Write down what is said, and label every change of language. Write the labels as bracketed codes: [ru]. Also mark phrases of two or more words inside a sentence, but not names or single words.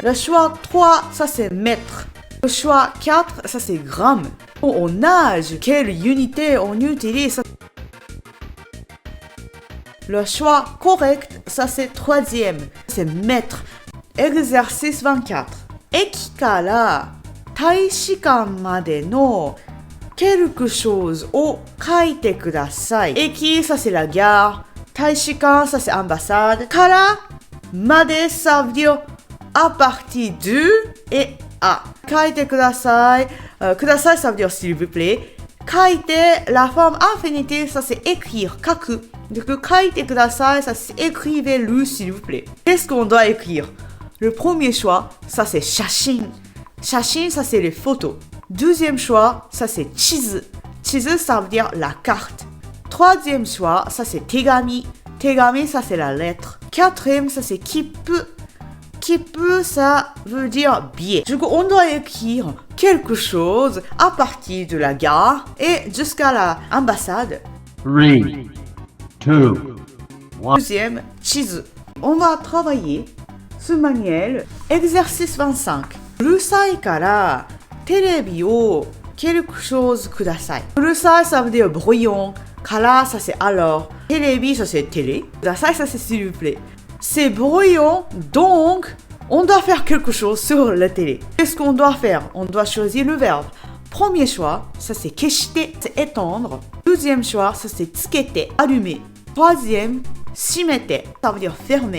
[fr] Le choix 3, ça c'est mètre. Le choix 4, ça c'est gramme. On nage, quelle unité on utilise? Le choix correct, ça c'est troisième. C'est mètre. Exercice 24. [ja] 駅から大使館までの [fr] quelque chose [ja] を書いてください。 [fr] 駅、ça c'est la gare. [ja] 大使館, [fr] ça c'est ambassade. [ja] から、まで, [fr] ça veut dire à partir de et à. [ja] 書いてください。ください, [fr] ça veut dire s'il vous plaît. [ja] 書いて, [fr] la forme infinitive, ça c'est écrire, [ja] 書く. Donc, 書いてください, [fr] ça c'est écrivez-le s'il vous plaît. Qu'est-ce qu'on doit écrire? Le premier choix, ça c'est 写真. 写真, ça c'est les photos. Deuxième choix, ça c'est 地図. 地図, ça veut dire la carte. Troisième choix, ça c'est 手紙. 手紙, ça c'est la lettre. Quatrième, ça c'est 切符. 切符, ça veut dire billet. Du coup, on doit écrire quelque chose à partir de la gare et jusqu'à l'ambassade. 3, 2, 1. Deuxième, [ja] 地図. [fr] On va travailler ce manuel. Exercice 25. [ja] うるさいからテレビを [fr] quelque chose [ja] ください。うるさい, [fr] ça veut dire bruyant. [ja] から, [fr] ça c'est alors. [ja] テレビ, [fr] ça c'est télé. [ja] ください, [fr] ça c'est s'il vous plaît. C'est bruyant, donc on doit faire quelque chose sur la télé. Qu'est-ce qu'on doit faire? On doit choisir le verbe. Premier choix, ça c'est 消して, c'est étendre. Deuxième choix, ça c'est つけて, allumer. Troisième, [ja] 閉めて, [fr] ça veut dire fermer.